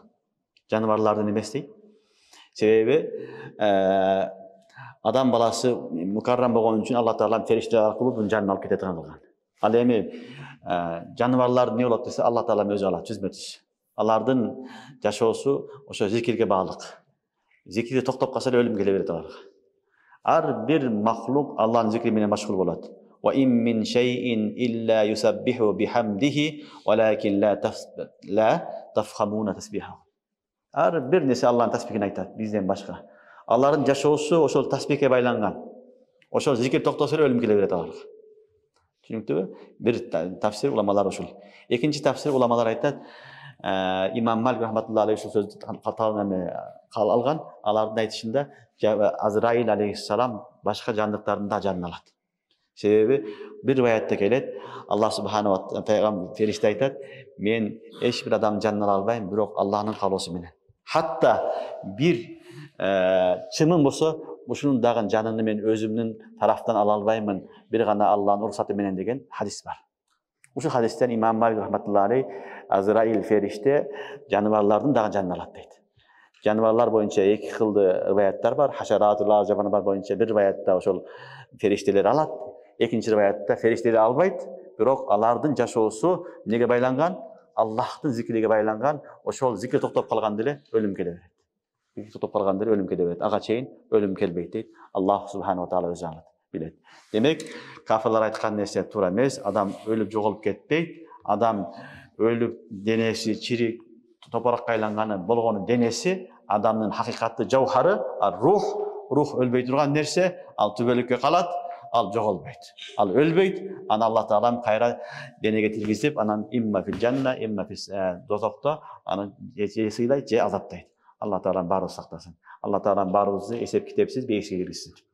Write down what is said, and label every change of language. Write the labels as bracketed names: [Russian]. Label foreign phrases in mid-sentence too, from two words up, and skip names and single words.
[Kyrgyz] Жаныбарлардын эмес дейт. Себеби адам баласы мукаррам болгон үчүн Алла Таала фериштелер аркылуу bunun жанын алып кетет кылган. Ал эми жаныбарлар эмне болот десе, Алла Таала өзү алат, түзмөтүз. Алардын жашоосу ошо зикирге баалык. Зикирди токтоп калса өлүм келе берет аларга. Ар бир махлук Алланын зикри менен машгул болот. [Arabic] وإن من شيء إلا يسبح بحمده ولكن لا تفقهون تسبيحه. [Kyrgyz] Ар бир нерсе Алланын тасбихин айтат, бизден башка. Алардын жашоосу ошол тасбихке байланган. Ошол зикир токтосо өлүм келе берет аларга. Түшүнүктүбү? Бир тафсир уламалар ушул. Экинчи тафсир уламалар айтат, имам Малик [Arabic] رحمة الله عليه [Kyrgyz] ушул сөздү кал алган. Алардын айтышында Азраил алейхиссалам башка жандыктардын да жанын алат. Себеби бир риваятта келет, [Arabic] الله سبحانه وتعالى [Kyrgyz] пайгамбар фериште айтат, мен эч бир адамдын жанын ала албайм, бирок Аллахтын каалоосу менен. Хатта бир чымын болсо, ушунун дагы жанын мен өзүмдүн тарафтан ала албаймын, бир гана Аллахтын уруксаты менен деген хадис бар. Ушул хадистен имам Малик [Arabic] رحمة الله عليه [Kyrgyz] Азраил фериште жаныбарлардын дагы жанын алат дейт. Жаныбарлар боюнча эки кылды риваяттар бар. Хашаратулар жаныбарлар боюнча бир риваятта ошол фериштелер алат, экинчи риваятта фериштелер албайт, бирок алардын жашоосу неге байланган? Аллахтын зикриге байланган. Ошол зикир токтоп калган деле өлүм келе берет. Зикир токтоп калган деле өлүм келе берет. Ага чейин өлүм келбейт дейт. [Arabic] الله سبحانه وتعالى [Kyrgyz] өзү алат, билет. Демек, кафирлар айткан нерсе туура эмес. Адам өлүп жоголуп кетпейт. Адам өлүп денеси чирик топоракка айланганы болгону денеси, адамдын хакыйкаты жаухары, рух өлбөй турган нерсе, ал түбөлүккө калат, ал жоголбойт. Ал өлбөйт, аны Алла Таалам кайра денеге киргизип, анан [Arabic] إما في الجنة، إما في [Kyrgyz] дозокто аны же сыйлайт, же азаптайт. Алла Таалам баарыбызды сактасын. Алла Таалам баарыбызды эсеп китепсиз бейишке киргизсин.